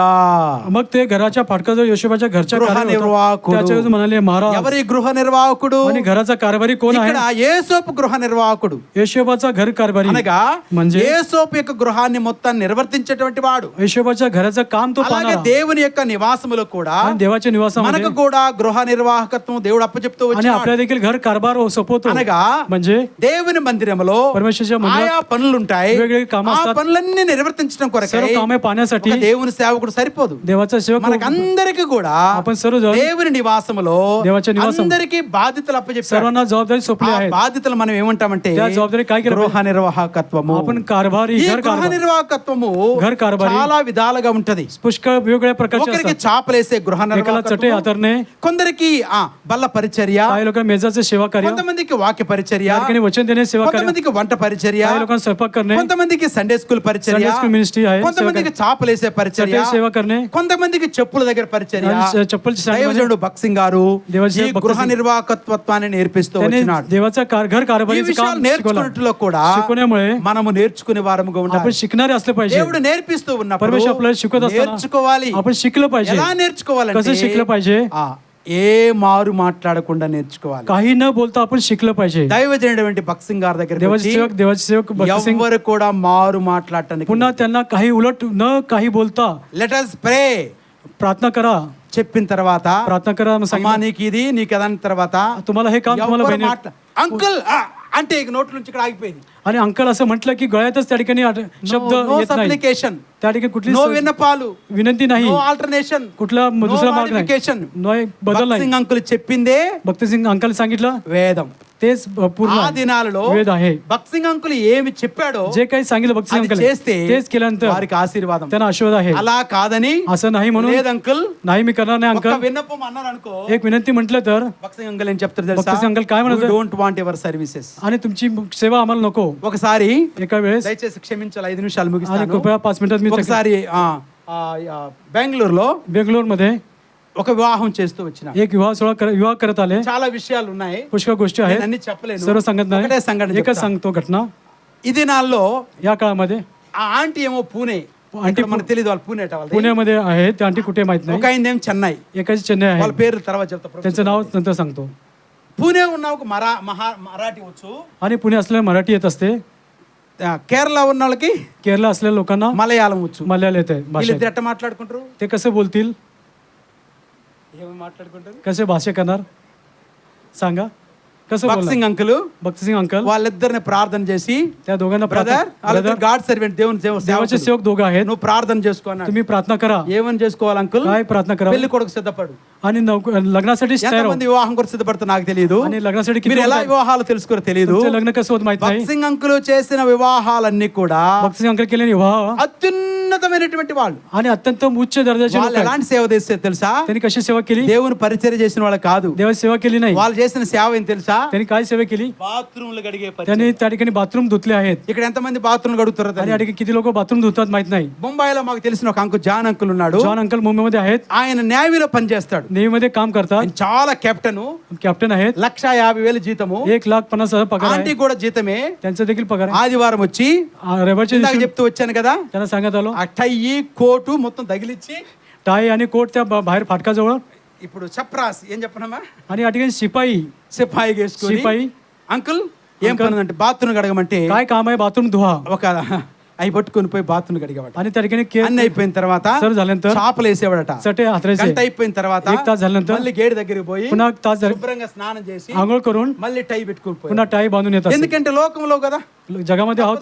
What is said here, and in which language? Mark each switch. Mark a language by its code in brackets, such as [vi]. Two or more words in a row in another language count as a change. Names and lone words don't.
[mr] मग ते घराच्या फाटकाजवळ योशेबाच्या घरच्या गृह कारभारी होता. [te] निर्वाहकुడు. [mr] त्याच्यावर म्हणाले, महाराज, [te] ఎవరి గృహ నిర్వాహకుడు? [mr] आणि घराचा कारभारी कोण आहे? [te] ఇక్కడ యేసోపు గృహ నిర్వాహకుడు [mr] योशेबाचा घर कारभारी [te] అనగా [mr] म्हणजे [te] యేసోపు యొక్క గృహాన్ని మొత్తాన్ని నిర్వర్తించేటువంటి వాడు. [mr] योशेबाच्या घराचं काम तो [te] అలాగే [mr] पाहणारा. [te] దేవుని యొక్క నివాసములో కూడా [mr] आणि देवाच्या निवासामध्ये [te] మనకు కూడా గృహ నిర్వాహకత్వం దేవుడు అప్పచెప్తూ [mr] आणि [te] వచ్చాడు. [mr] आपल्या देखील घर कारभार सोपवतो. [te] అనగా [mr] म्हणजे [te] దేవుని మందిరములో [mr] परमेश्वराच्या मंदिरात [te] ఆయా పనులుంటాయి. [mr] वेगवेगळी कामं [te] ఆ [mr] असतात. [te] పనులన్నీ నిర్వర్తించడం కొరకై [mr] सर्व कामे पाहण्यासाठी [te] ఒక దేవుని సేవకుడు సరిపోదు. [mr] देवाचा सेवक [te] మనకందరికి కూడా [mr] आपण सर्वजण [te] దేవుని నివాసములో [mr] देवाच्या निवासम [te] అందరికీ బాధ్యతలు అప్పచెప్పాడు. [mr] सर्वांना जबाबदारी सोपली [te] ఆ [mr] आहेत. [te] బాధ్యతలు మనం ఏమంటామంటే [mr] त्या जबाबदारी काय केलं [te] గృహ నిర్వాహకత్వము. [mr] आपण कारभारी [te] ఈ [mr] घर [te] గృహ [mr] कारभार [te] నిర్వాహకత్వము [mr] घर कारभारी [te] చాలా విధాలుగా ఉంటది. [mr] पुष्कळ वेगवेगळ्या प्रकारचे [te] ఒకరికి [mr] असतात. [te] చాపలేసే గృహ [mr] एकाला चटे [te] నిర్వాహకత్వము, [mr] हातरणे, [te] కొందరికి బల్ల పరిచర్య, [mr] काही लोकांना मेजाचे सेवा कार्य, [te] కొంతమందికి వాక్య పరిచర్య, [mr] काही ठिकाणी वचन देणे सेवा कार्य, [te] కొంతమందికి వంట పరిచర్య, [mr] काही लोकांना स्वयंपाक करणे, [te] కొంతమందికి [en] Sunday school [te] పరిచర్య, [en] Sunday school ministry [mr] आहे, [te] కొంతమందికి చాపలేసే పరిచర్య, [mr] चटे सेवा करणे, [te] కొంతమందికి చెప్పుల దగ్గర పరిచర్య. [mr] आणि चप्पलची सांगणे, [te] దైవజనుడు భక్సింగ్ గారు దేవజనుడు ఈ భక్త గృహ సింగ్ నిర్వాహకత్వాన్ని నేర్పిస్తూ [mr] त्याने [te] వచ్చినాడు. [mr] देवाचा घर [te] ఈ [mr] कारभारीचं [te] విషయాలు [mr] काम [te] నేర్చుకున్నట్లో కూడా [mr] शिकवण्यामुळे [te] మనము నేర్చుకునే వారముగా [mr] आपण [te] ఉండాలి. [mr] शिकणारे असले पाहिजे. [te] దేవుడు నేర్పిస్తూ ఉన్నప్పుడు [mr] परमेश्वर आपल्याला शिकवत असताना [te] నేర్చుకోవాలి. [mr] आपण शिकलं पाहिजे. [te] ఎలా నేర్చుకోవాలంటే [mr] कसं शिकलं पाहिजे? [te] ఏ మారు మాట్లాడకుండా నేర్చుకోవాలి. [mr] काही न बोलता आपण शिकलं पाहिजे. [te] దైవజనుడు భక్సింగ్ గారి దగ్గర [mr] देवाचे सेवक भक्त सिंग [te] ఎవరు కూడా మారు మాట్లాడటానికి [mr] पुन्हा त्यांना काही उलट न काही बोलता [en] let us pray [mr] प्रार्थना करा. [te] చెప్పిన తర్వాత [mr] प्रार्थना करा मग [te] అమ్మా [mr] सांगितलं, [te] నీకు ఇది నీకు అదాని తర్వాత [mr] तुम्हाला हे काम तुम्हाला [te] ఎవరు [mr] बहिणी [te] అంకుల్ అంటే ఇక నోట్ల నుంచి ఇక్కడ ఆగిపోయింది. [mr] आणि अंकल असं म्हटलं की गळ्यातच त्या ठिकाणी शब्द [te] నో [mr] येत नाही. [te] సప్లికేషన్, [mr] त्या ठिकाणी कुठली [te] నో విన్నపాలు, [mr] विनंती नाही, [en] no alternation, [mr] कुठला दुसरा मार्ग [te] modification. [mr] नाही, बदल नाही. [te] భక్సింగ్ అంకుల్ చెప్పిందే [mr] भक्तसिंग अंकल सांगितलं [te] వేదం. [mr] तेच पूर्ण [te] ఆ దినాలలో [mr] वेद आहे. [te] భక్సింగ్ అంకుల్ ఏమి చెప్పాడో [mr] जे काही सांगितलं भक्तसिंग [te] అది [mr] अंकल [te] చేస్తే [mr] तेच केल्यानंतर [te] వారికి ఆశీర్వాదం. [mr] त्यांना आशीर्वाद आहे. [te] అలా కాదని [mr] असं नाही म्हणून [te] లేదు అంకుల్ [mr] नाही मी करणार नाही [te] ఒక్క [mr] अंकल [te] విన్నపం అన్నారు అనుకో, [mr] एक विनंती म्हटलं तर [te] భక్సింగ్ అంకుల్ ఏం చెప్తారు తెలుసా? [mr] భక్సింగ్ అంకుల్ काय म्हणतात? [en] don't want your services. [mr] आणि तुमची सेवा आम्हाला नको. [te] ఒకసారి [mr] एका वेळेस [te] దయచేసి క్షమించాలి, 5 నిమిషాలు [mr] आणि [te] ముగిస్తాను. [mr] कृपया 5 मिनिटात मी [te] ఒకసారి బెంగళూరులో [mr] बेंगलोर मध्ये [te] ఒక వివాహం చేస్తూ వచ్చిన [mr] एक विवाह करत आले. [te] చాలా విషయాలు ఉన్నాయి, [mr] पुष्कळ गोष्टी [te] నేను [mr] आहेत, [te] అన్ని చెప్పలేను. [mr] सर्व सांगत [te] ఒకటే [mr] नाही, [te] సంఘటన [mr] एकच [te] చెప్తా. [mr] सांगतो घटना. [te] ఈ దినాల్లో [mr] या काळामध्ये [te] ఆ ఆంటీ ఏమో పూణే, ఆంటీ మనకు తెలియదు వాళ్ళు పూణే వాళ్ళది. [mr] पुण्यामध्ये आहे ते आंटी कुठे माहित [te] ఒక [mr] नाही. [te] ఆయన ఏం చెన్నై, [mr] एकाची चेन्नई [te] వాళ్ళ [mr] आहे, [te] పేర్లు తర్వాత చెప్తా. [mr] त्यांचं नाव नंतर सांगतो. [te] పూణే ఉన్న ఒక మరాఠీ వచ్చు, [mr] आणि पुणे असलेल्या मराठी येत असते, [te] కేరళ ఉన్న వాళ్ళకి [mr] केरला असलेल्या लोकांना [te] మలయాళం వచ్చు. [mr] मल्याळम येते भाषा. [te] వీళ్ళిద్దరు ఎట్ట మాట్లాడుకుంటారు? [mr] ते कसं बोलतील, [te] ఏమి మాట్లాడుకుంటారు? [mr] कसे भाषा करणार सांगा, कसं [te] భక్సింగ్ [mr] बोलणार? [te] అంకుల్ [mr] भक्तसिंग अंकल [te] వాళ్ళిద్దరిని ప్రార్థన చేసి, [mr] त्या दोघांना [te] బ్రదర్ వాళ్ళిద్దరు [en] God servant, [te] దేవుని [mr] देवाचे [te] సేవకులు, [mr] सेवक दोघं आहेत, [te] నువ్వు ప్రార్థన చేసుకో అన్నాడు. [mr] तुम्ही प्रार्थना करा. [te] ఏమని చేసుకోవాలి అంకుల్? [mr] काय प्रार्थना करा [te] పెళ్లి కొడుకు సిద్ధపడు. [mr] आणि लग्नासाठी तयार हो. [te] ఎంతమంది వివాహం కొరకు సిద్ధపడుతున్నా నాకు తెలియదు, [mr] आणि लग्नासाठी किती [te] మీరు ఎలా [mr] होतात? [te] వివాహాలు తెలుసుకోరో తెలియదు. [mr] तुमचं लग्न कसं होत माहित नाही. [te] భక్సింగ్ అంకుల్ చేసిన వివాహాలన్నీ కూడా [mr] भक्तसिंग अंकल केलेले विवाह [te] అత్యున్నతమైనటువంటి వాళ్ళు. [mr] आणि अत्यंत उच्च दर्जाचे लोक [te] వాళ్ళు [mr] आहेत. [te] ఎలాంటి సేవ చేస్తే తెలుసా? [mr] त्यांनी कशी सेवा केली? [te] దేవుని పరిచర్య చేసిన వాళ్ళు కాదు, [mr] देवाची सेवा केली नाही. [te] వాళ్ళు చేసిన సేవ ఏం తెలుసా? [mr] त्यांनी काय सेवा केली? [te] బాత్రూమ్లు గడిగే పరిచర్య. [mr] त्यांनी त्या ठिकाणी बाथरूम धुतले आहेत. [te] ఇక్కడ ఎంతమంది బాత్రూమ్లు గడుగుతారో [mr] आणि या ठिकाणी किती लोक बाथरूम धुतात माहित नाही. [te] బొంబాయిలో మాకు తెలిసిన ఒక అంకుల్ జాన్ అంకుల్ ఉన్నాడు. [mr] जॉन अंकल मुंबईमध्ये आहेत. [te] ఆయన నేవీలో పనిచేస్తాడు. [mr] नेव्हीमध्ये काम करतात. [te] ఆయన చాలా కెప్టెన్. [mr] कॅप्टन आहेत. [te] 1,50,000 జీతము. [mr] 1,50,000 पगार [te] ఆంటీ [mr] आहे. [te] కూడా జీతమే. [mr] त्यांचा देखील पगार आहे. [te] ఆదివారం వచ్చి [mr] रविवारच्या [te] ఇందాక [mr] दिवशी [te] చెప్తూ వచ్చాను కదా, [mr] त्यांना सांगत आलो [te] ఆ టై కోటు మొత్తం తగిలిచ్చి [mr] टाय आणि कोट त्या बाहेर फाटकाजवळ [te] ఇప్పుడు చప్రాస్ ఏం చెప్పనమ్మా, [mr] आणि या ठिकाणी शिपाई [te] సిపాయి వేసుకొని [mr] शिपाई [te] అంకుల్ ఏం పని అంటే బాత్రూమ్ కడగమంటే [mr] काय काम आहे? बाथरूम धुवा. [te] ఒక అవి పట్టుకొని పోయి బాత్రూమ్ కడిగేవాడు. [mr] आणि त्या ठिकाणी [te] అన్ని అయిపోయిన తర్వాత [mr] सर्व झाल्यानंतर [te] చేపలు వేసేవాడట. [mr] चटे हातरायचे. [te] గంట అయిపోయిన తర్వాత [mr] 1 तास झाल्यानंतर [te] మళ్ళీ గేట్ దగ్గరికి పోయి [mr] पुन्हा तास झाले [te] శుభ్రంగా స్నానం చేసి [mr] आंघोळ करून [te] మళ్ళీ టై పెట్టుకొని పోయి, [mr] पुन्हा टाय बांधून येतात. [te] ఎందుకంటే లోకంలో కదా [mr] जगामध्ये आहोत